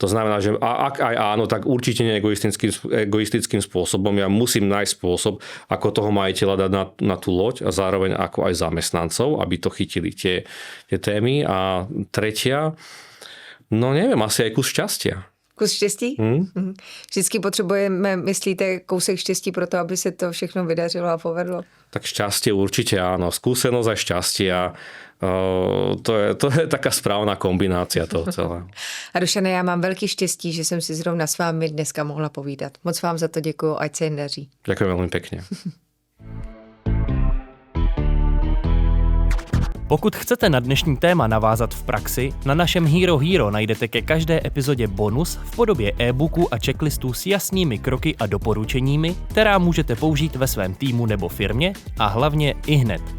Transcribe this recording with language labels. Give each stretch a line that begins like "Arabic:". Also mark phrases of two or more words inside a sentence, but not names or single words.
Slovak: To znamená, že ak aj áno, tak určite nie egoistickým spôsobom. Ja musím nájsť spôsob, ako toho majiteľa dať na tú loď a zároveň ako aj zamestnancov, aby to chytili tie témy. A tretia, no neviem, asi aj kus šťastia.
Czech: Kus štěstí? Vždycky potřebujeme, myslíte, kousek štěstí pro to, aby se to všechno vydařilo a povedlo?
Slovak: Tak šťastie určite áno. Skúsenosť a šťastie. To je taká správná kombinácia toho celého.
Czech: A Dušane, já mám velký štěstí, že jsem si zrovna s vámi dneska mohla povídat. Moc vám za to děkuju, ať se jen daří.
Slovak: Ďakujem veľmi pekne.
Czech: Pokud chcete na dnešní téma navázat v praxi, na našem Hero Hero najdete ke každé epizodě bonus v podobě e-booku a checklistů s jasnými kroky a doporučeními, která můžete použít ve svém týmu nebo firmě a hlavně ihned.